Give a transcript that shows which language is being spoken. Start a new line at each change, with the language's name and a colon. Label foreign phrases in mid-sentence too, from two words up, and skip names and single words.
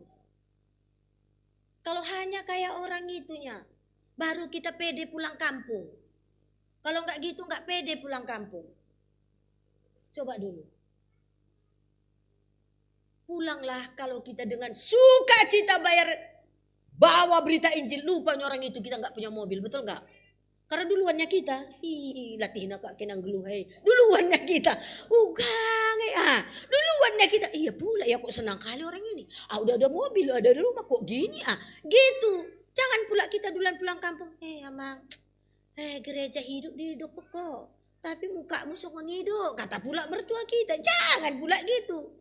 Indonesian: Kalau hanya kayak orang itunya, baru kita pede pulang kampung. Kalau enggak gitu enggak pede pulang kampung. Coba dulu. Pulanglah kalau kita dengan sukacita bayar, bawa berita Injil, lupa orang itu kita enggak punya mobil, betul enggak? Karena duluannya kita,
Batak Karo: latihna kak kenang geluhai.
Indonesian: Duluannya kita, duluannya kita. Iya pula ya, kok senang kali orang ini. Udah ada mobil, ada rumah, kok gini gitu. Jangan pula kita duluan pulang kampung. Amang. Gereja hidup di hidup kok. Tapi mukamu songon hidup. Kata pula bertua kita. Jangan pula gitu.